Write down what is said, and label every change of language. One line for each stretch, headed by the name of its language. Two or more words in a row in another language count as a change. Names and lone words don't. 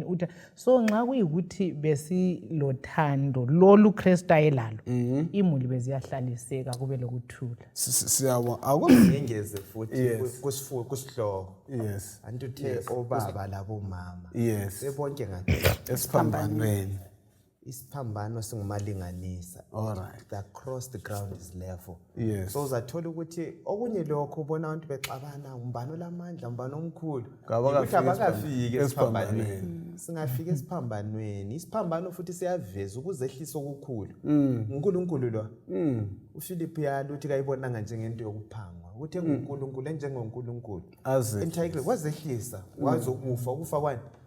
North Ndebele: So nxa kuyikuthi besilothando lolu Kristu ayelalo, imuli beziyahlaliseka kube lokuthula. Siyabona Akungengeze futhi kusihloko.
English: Yes.
North Ndebele: Antuthe obaba labomama.
English: Yes.
North Ndebele: Sebonke ngathi Esiphambanweni. Isiphambano singumalinganisa.
English: Alright. Across the ground is level. Yes.
North Ndebele: So uzathola ukuthi okunye lokho ubona abantu bexabana umbano lamandla umbano omkhulu. Abakafiki esiphambanweni. Singafika esiphambanweni. Isiphambano futhi siyaveza ukuzehlisa okukhulu. uNkulunkulu lo. uPhilip yalo uthi kayibonanga njengento yokuphangwa. Uthe uNkulunkulu enjengoNkulunkulu. Entitled wazehlisa wazokufa ukufa kwani?